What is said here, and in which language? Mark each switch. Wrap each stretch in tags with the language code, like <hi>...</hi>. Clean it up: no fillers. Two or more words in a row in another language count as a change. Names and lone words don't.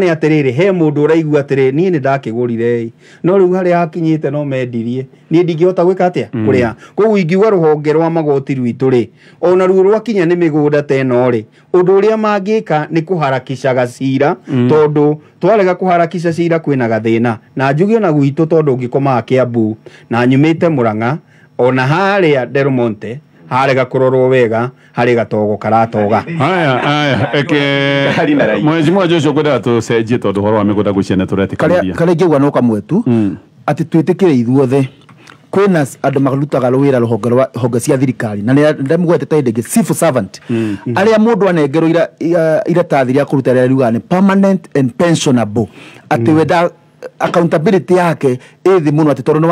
<ki>nĩ atĩrĩrĩ he mũndũ ũraigua atĩrĩrĩ niĩ nĩ ndakĩgũrire no rĩu harĩa hakinyĩte no mendirie niĩ ndingĩhota gwĩka atĩa kũrĩa koguo ingiuga rũhonge rwa magoti rwitũ rĩ ona ruo rwakinya nĩ mĩgũnda ta ĩno rĩ ũndũ ũrĩa mangĩka nĩ kũharakicaga cira tondũ twarega kũharakica cira kwĩna gathĩna na njuge ona gwitũ tondũ ũngĩkomaga Kĩambu na nyumĩte Mũrang'a ona harĩa Delmonte harega kũrorwo wega harĩ gatogo karatoga</ki> <sw>haya mwezi mmoja</sw> <ki>ũcio kwenda tũcenjie tondũ horo wa mĩgũnda gwĩciana tũretĩkĩria kale ngĩgwa no kamwe tu ati twitikire ithuothe kwina andu marutaga wira honge cia thirikari na ndamugwetete ndege</ki> <en>civil servant</en> <ki>aria mundu anengerwo iratathi ria kuruta ria riuga ni</ki> <en>permanent and pensionable</en> <ki>ati wenda accountability yake ithi muno ati tondu</ki>